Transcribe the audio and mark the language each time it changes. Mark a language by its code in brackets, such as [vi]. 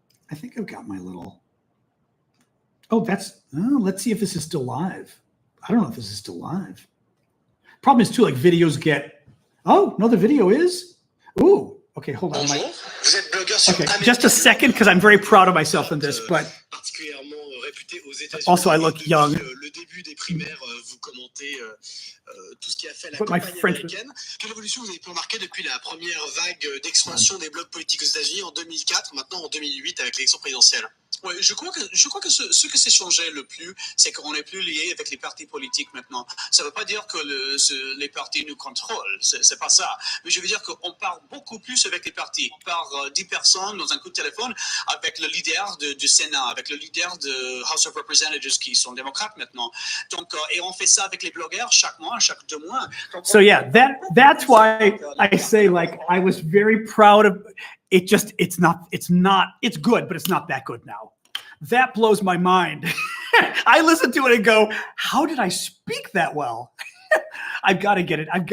[en] I think I've got my little. Let's see if this is still live. I don't know if this is still live. Problem is too, like videos get. Oh no, the video is. Ooh, okay, hold on. Okay, just a second, because I'm very proud of myself in this. But [fr] réputé aux États-Unis. [en] Also, I look young. [fr] Le début des primaires, vous commentez tout ce qui a fait la [en] But my [fr] campagne [en] French- [fr] américaine. Quelle évolution vous avez pu remarquer depuis la première vague d'expansion des blocs politiques aux États-Unis en 2004, maintenant en 2008 avec l'élection présidentielle? Ouais, je crois que ce que s'est changé le plus, c'est qu'on n'est plus lié avec les partis politiques maintenant. Ça ne veut pas dire que les partis nous contrôlent, c'est pas ça. Mais je veux dire qu'on parle beaucoup plus avec les partis. On parle 10 personnes dans un coup de téléphone avec le leader du Sénat, avec le leader de House of Representatives qui sont démocrates maintenant. Donc, et on fait ça avec les blogueurs chaque mois, chaque 2 mois. Donc, [en] So yeah, that's why I say, like, I was very proud of it. Just it's good, but it's not that good now. That blows my mind. I listen to it and go, how did I speak that well? I've got to get it.